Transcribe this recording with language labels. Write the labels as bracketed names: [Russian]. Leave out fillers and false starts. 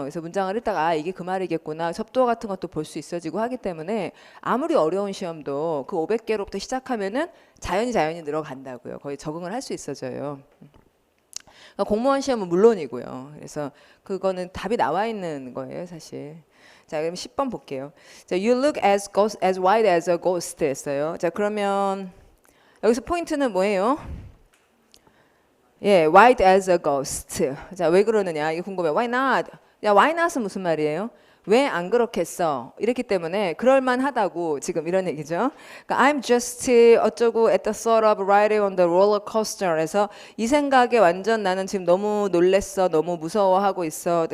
[Korean] 그래서 문장을 읽다가 이게 그 말이겠구나. 접두어 같은 것도 볼 수 있어지고 하기 때문에 아무리 어려운 시험도 그 500개로부터 시작하면은 자연히 늘어간다고요. 거의 적응을 할 수 있어져요. 그러니까 공무원 시험은 물론이고요. 그래서 그거는 답이 나와 있는 거예요, 사실. 자, 그럼 10번 볼게요. [English] 자, you look as white as a ghost 했어요. [Korean] 자, 그러면 여기서 포인트는 뭐예요? 예, white as a ghost. 자, 왜 그러느냐? 이게 궁금해요. Why not? 야, why not 은 무슨 말이에요? 왜 안 그렇겠어? 이랬기 때문에 그럴만하다고 지금 이런 얘기죠. 그러니까 I'm just 어쩌고 at the thought of riding on the roller coaster 에서 이 생각에 완전 나는 지금 너무 놀랬어, 너무 무서워하고 있어.